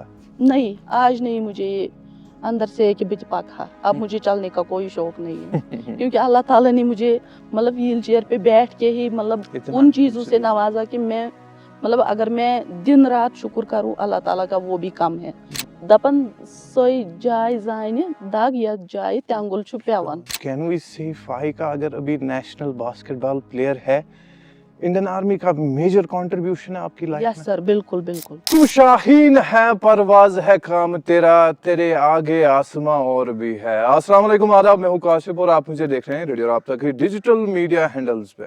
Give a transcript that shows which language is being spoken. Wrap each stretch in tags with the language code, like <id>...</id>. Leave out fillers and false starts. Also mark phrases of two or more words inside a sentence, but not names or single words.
<hi>नहीं, आज नहीं, मुझे ये अंदर से कि बिच पाखा, अब मुझे चलने का कोई शौक नहीं है क्योंकि अल्लाह ताला ने मुझे मतलब</hi> <en>wheel chair</en> <hi>पे बैठ के ही मतलब उन चीज़ों से नवाजा कि मैं मतलब अगर मैं दिन रात शुक्र करूं अल्लाह ताला का वो भी कम है।</hi> <ks>दपन सोई जाय जाने दाग या जाय त्यांगुल छु पेवन।</ks> <en>can we say</en> <hi>फाइका अगर अभी</hi> <en>national basketball player</en> <hi>है, इंडियन आर्मी का</hi> <en>major contribution</en> <hi>है आपकी लाइफ में?</hi> <en>yes sir,</en> <hi>बिल्कुल बिल्कुल। तू शाहीन है, परवाज है काम तेरा, तेरे आगे आसमां और भी है। अस्सलाम वालेकुम, आदाब, मैं हूं काशिफ और आप मुझे देख रहे हैं रेडियो राब्ता की</hi> <en>digital media handles</en> <hi>पे।</hi>